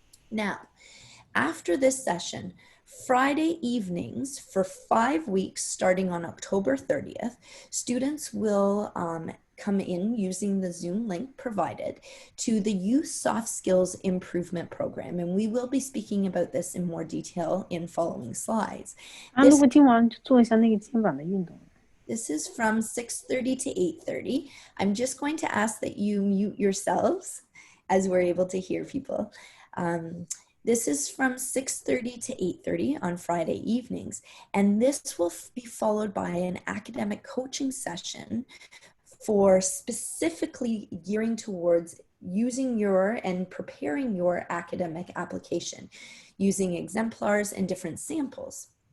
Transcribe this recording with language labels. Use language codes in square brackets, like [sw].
[en] Now, after this session, Friday evenings for 5 weeks starting on October 30th, students will come in using the Zoom link provided to the Youth Soft Skills Improvement Program. And we will be speaking about this in more detail in following slides. [zh] 如果听完就做一下那个肩膀的运动。 [en] This is from 6:30 to 8:30. I'm just going to ask that you mute yourselves as we're able to hear people. This is from 6:30 to 8:30 on Friday evenings, and this will be followed by an academic coaching session for specifically gearing towards using your and preparing your academic application using exemplars and different samples.